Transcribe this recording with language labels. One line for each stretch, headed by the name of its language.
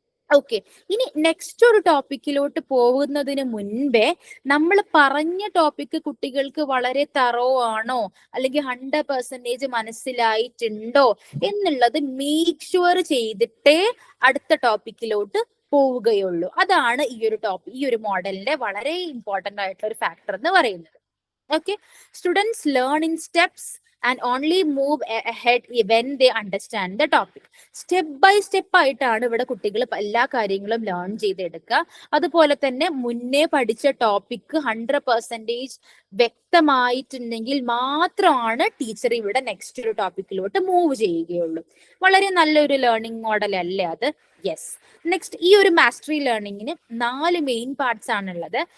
Malayalam: Okay, ഇനി next ഒരു ടോപ്പിക്കിലോട്ട് പോകുന്നതിന് മുൻപേ നമ്മൾ പറഞ്ഞ ടോപ്പിക്ക് കുട്ടികൾക്ക് വളരെ തറോ ആണോ അല്ലെങ്കിൽ 100% മനസ്സിലായിട്ടുണ്ടോ എന്നുള്ളത് മേക്ക് ഷുവർ ചെയ്തിട്ടേ അടുത്ത ടോപ്പിക്കിലോട്ട് പോവുകയുള്ളൂ. അതാണ് ഈ ഒരു മോഡലിന്റെ വളരെ ഇമ്പോർട്ടന്റ് ആയിട്ടുള്ള ഒരു ഫാക്ടർ എന്ന് പറയുന്നത്.
English: Okay, students learn in steps and only move ahead when they understand the topic.
Malayalam: Step by step ആയിട്ടാണ് ഇവിടെ കുട്ടികൾ എല്ലാ കാര്യങ്ങളും ലേൺ ചെയ്തെടുക്കുക. അതുപോലെ തന്നെ മുന്നേ പഠിച്ച ടോപ്പിക് 100% വ്യക്തമായിട്ടുണ്ടെങ്കിൽ മാത്രമാണ് ടീച്ചർ ഇവിടെ നെക്സ്റ്റ് ഒരു ടോപ്പിക്കിലോട്ട് മൂവ് ചെയ്യുകയുള്ളൂ. വളരെ നല്ലൊരു ലേണിംഗ് മോഡൽ അല്ലേ അത്? യെസ്. നെക്സ്റ്റ്, ഈ ഒരു മാസ്റ്ററി ലേണിംഗിന് 4 മെയിൻ പാർട്സ് ആണുള്ളത്.